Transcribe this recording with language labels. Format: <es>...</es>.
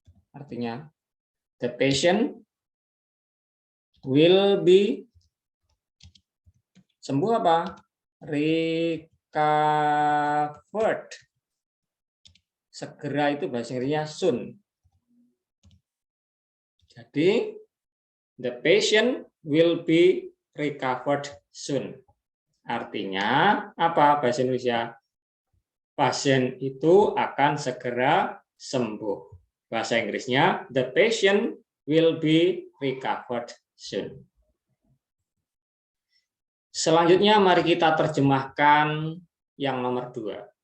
<id>Artinya,</id> <en>the patient will be,</en> <id>sembuh apa?</id> <en>Recovered.</en> <id>Segera itu bahasa Inggrisnya soon. Jadi,</id> <en>the patient will be recovered soon.</en> <id>Artinya apa bahasa Indonesia? Pasien itu akan segera sembuh. Bahasa Inggrisnya,</id> <en>the patient will be recovered soon.</en> <id>Selanjutnya mari kita terjemahkan yang nomor 2.</id>